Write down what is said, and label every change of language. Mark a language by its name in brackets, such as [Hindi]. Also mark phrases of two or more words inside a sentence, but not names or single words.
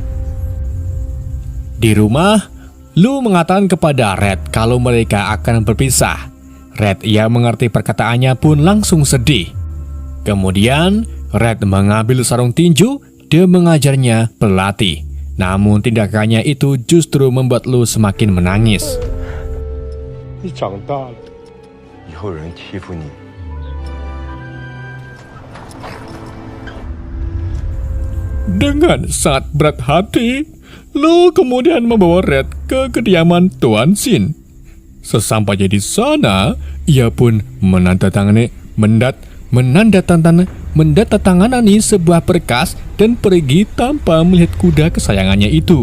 [Indonesian] Di rumah, Lu mengatakan kepada Red kalau mereka akan berpisah. Red yang mengerti perkataannya pun langsung sedih. Kemudian, Red mengambil sarung tinju dan mengajarnya berlatih. Namun tindakannya itu justru membuat Lu semakin menangis. [Chinese] 你长大了，以后有人欺负你， [Indonesian] Dengan sangat berat hati, Lu kemudian membawa Red ke kediaman Tuan Shin. Sesampainya di sana, ia pun menandatangani sebuah berkas dan pergi tanpa melihat kuda kesayangannya itu.